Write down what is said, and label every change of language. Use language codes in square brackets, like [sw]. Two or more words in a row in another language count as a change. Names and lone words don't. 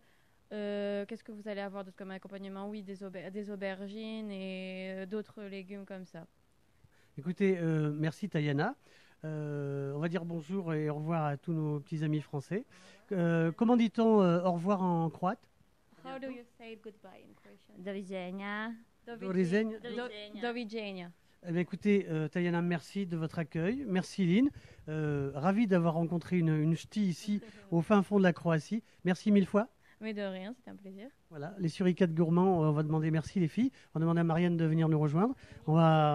[fr] Qu'est-ce que vous allez avoir d'autre comme accompagnement? Oui, des aubergines et d'autres légumes comme ça. Écoutez, merci Tayana. On va dire bonjour et au revoir à tous nos petits amis français. Comment dit-on au revoir en croate? [en] How do you say goodbye in Croatian? [hr] Doviđenja. Doviđenja. [fr] Eh bien, écoutez, Tayana, merci de votre accueil. Merci Lynn. Ravi d'avoir rencontré une ch'ti ici au fin fond de la Croatie. Merci 1000 fois. Mais de rien, c'était un plaisir. Voilà, les suricates gourmands, on va demander merci les filles. On va demander à Marianne de venir nous rejoindre. On va...